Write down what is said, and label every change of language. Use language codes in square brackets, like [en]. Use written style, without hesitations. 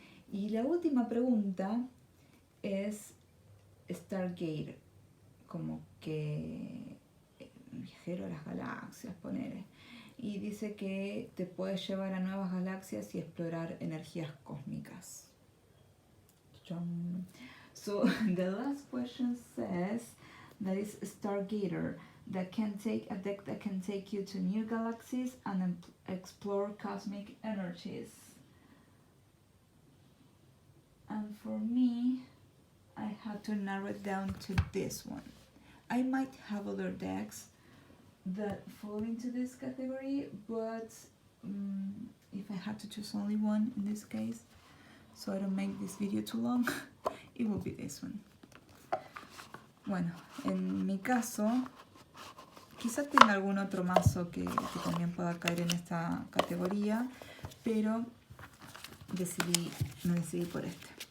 [es] Y la última pregunta es Stargazer, como que viajero a las galaxias, ponele. Y dice que te puedes llevar a nuevas galaxias y explorar energías cósmicas. [en] So the last question says that is Stargazer, that can take you to new galaxies and explore cosmic energies. And for me, I had to narrow it down to this one. I might have other decks that fall into this category, but if I had to choose only one in this case, so I don't make this video too long, it will be this one. [es] Bueno, en mi caso, quizá tenga algún otro mazo que también pueda caer en esta categoría, pero me decidí por este.